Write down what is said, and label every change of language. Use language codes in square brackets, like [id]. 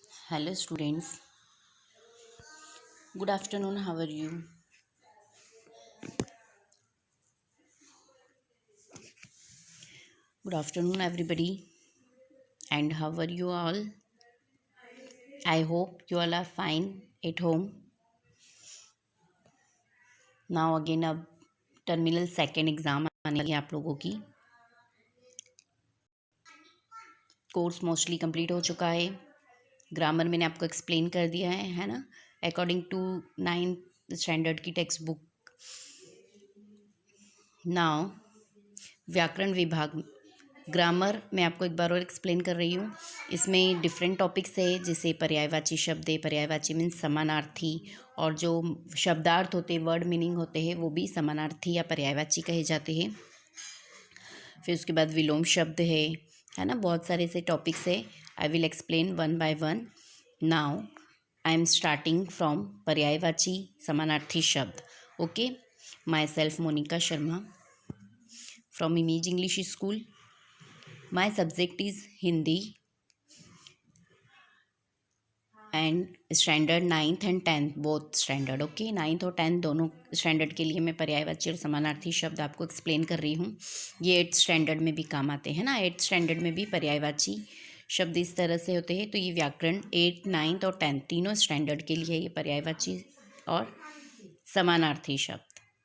[en] Hello students, good afternoon. How are you? Good afternoon, everybody. And how are you all? I hope you all are fine at home. Now again [hi] अब terminal second exam आने लगी आप लोगों की। Course mostly complete हो चुका है। Grammar मैंने आपको एक्सप्लेन कर दिया है ना, अकॉर्डिंग टू 9th स्टैंडर्ड की टेक्स्ट बुक। नाउ व्याकरण विभाग ग्रामर मैं आपको एक बार और एक्सप्लेन कर रही हूँ। इसमें डिफरेंट टॉपिक्स है, जैसे पर्यायवाची शब्द है, पर्यायवाची मीन्स समानार्थी, और जो शब्दार्थ होते हैं, वर्ड मीनिंग होते हैं, वो भी समानार्थी या पर्यायवाची कहे जाते हैं। फिर उसके बाद विलोम शब्द है ना, बहुत सारे ऐसे टॉपिक्स है। [en] I will explain one by one. Now I am starting from [hi] पर्यायवाची समानार्थी शब्द। [en] Okay, myself Monika Sharma from image English school. My subject is Hindi and standard 9th and 10th both standard। [hi] Okay, 9th और 10th दोनों standard के लिए मैं पर्यायवाची और समानार्थी शब्द आपको एक्सप्लेन कर रही हूँ। ये 8th स्टैंडर्ड में भी काम आते हैं ना, 8th स्टैंडर्ड में भी पर्यायवाची शब्द इस तरह से होते हैं। तो ये व्याकरण 8th 9th और 10th तीनों स्टैंडर्ड के लिए ये पर्यायवाची और समानार्थी शब्द।